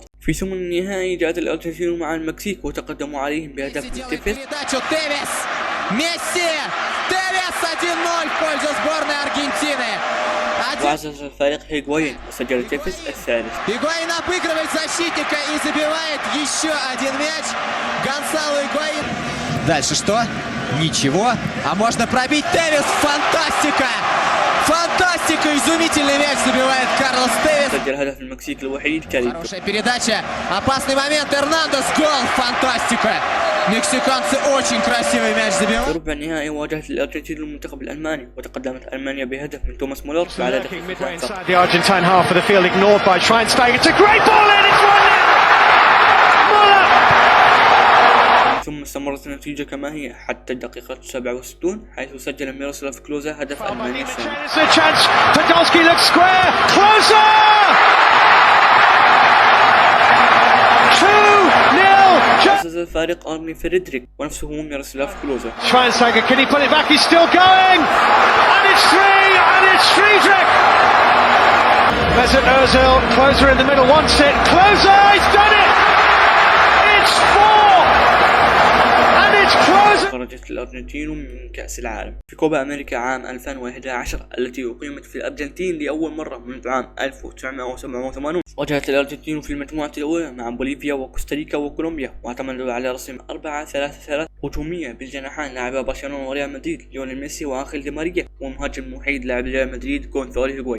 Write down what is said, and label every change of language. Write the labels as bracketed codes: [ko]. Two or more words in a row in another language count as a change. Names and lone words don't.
[ar] في ثمن النهائي جاءت الأرجنتين مع المكسيك وتقدموا عليهم بهدف تيفيس. وعزز الفريق هيغوين وسجل تيفيس الثالث. [ru] Higuaín обыгрывает защитника и забивает еще один мяч. Гонсало Higuaín. Дальше что? Ничего. А можно пробить. Тевис. Фантастика! Фантастика! Изумительный мяч забивает Карлос Тевис. [ar] سجل هدف المكسيك الوحيد كاريكو. [ru] Хорошая передача. Опасный момент. Эрнандес. Гол. Фантастика! مكسيكانцы очень красивый мяч забивают. [ar] في ربع النهائي واجهت الأرجنتين المنتخب الألماني وتقدمت ألمانيا بهدف من توماس مولر بعد دقيقتين فقط. [en] The Argentine half of the field ignored by Schweinsteiger. It's a great ball in. It's 1-0. [ar] ثم استمرت النتيجة كما هي حتى الدقيقة 67 حيث سجل ميروسلاف كلوزا هدف ألمانيا الثاني. [en] Podolski looks square. Closer. 2-0. [ar] أسس الفارق أرمي فريدريك ونفسه ميروسلاف كلوزا. [en] Schweinsteiger, can he put it back? He's still going. And it's 3. And it's Friedrich. Mesut Ozil, Closer in the middle, wants it. Closer, he's done it. It's 4. And it's [ar] خرجت الأرجنتين من كأس العالم. في كوبا أمريكا عام 2011 التي أقيمت في الأرجنتين لأول مرة منذ عام 1987 واجهت الأرجنتين في المجموعة الأولى مع بوليفيا وكوستاريكا وكولومبيا، واعتمدوا على رسم 4-3-3 هجومية بالجناحين لاعبا برشلونة وريال مدريد ليونيل ميسي وآنخيل دي ماريا، والمهاجم الوحيد لاعب ريال مدريد غونزالو هيغوايين.